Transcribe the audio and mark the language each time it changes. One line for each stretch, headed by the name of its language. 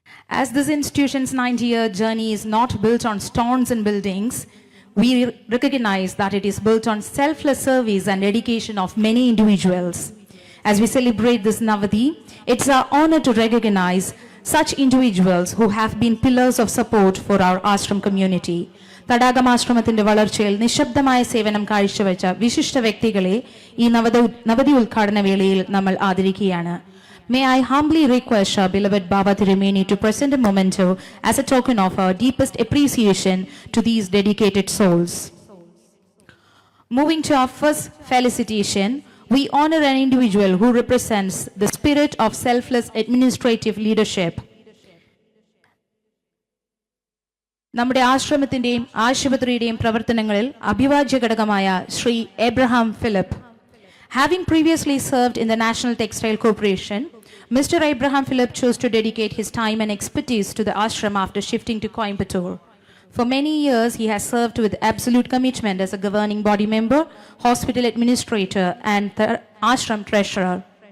English: As this institution's 90-year journey is not built on stones and buildings, we recognize that it is built on selfless service and dedication of many individuals. As we celebrate this Navadi, it's our honor to recognize such individuals who have been pillars of support for our ashram community.
Malayalam: തടാകമാശ്രമത്തിന്റെ വളർച്ചയിൽ നിശബ്ദമായ സേവനം കാഴ്ചവെച്ച വിശിഷ്ട വ്യക്തികളെ ഈ നവതി ഉദ്ഘാടന വേളയിൽ നമ്മൾ ആദരിക്കുകയാണ്.
English: May I humbly request our beloved Baba Tirumeni to present a memento as a token of our deepest appreciation to these dedicated souls. Moving to our first felicitation, we honor an individual who represents the spirit of selfless administrative leadership.
Malayalam: നമ്മുടെ ആശ്രമത്തിന്റെയും ആശുപത്രിയുടെയും പ്രവർത്തനങ്ങളിൽ അഭിവാജ്യ ഘടകമായ Shri Abraham Philip.
English: Having previously served in the National Textile Corporation, Mr. Abraham Philip chose to dedicate his time and expertise to the ashram after shifting to Coimbatore. For many years, he has served with absolute commitment as a governing body member, hospital administrator, and the ashram treasurer.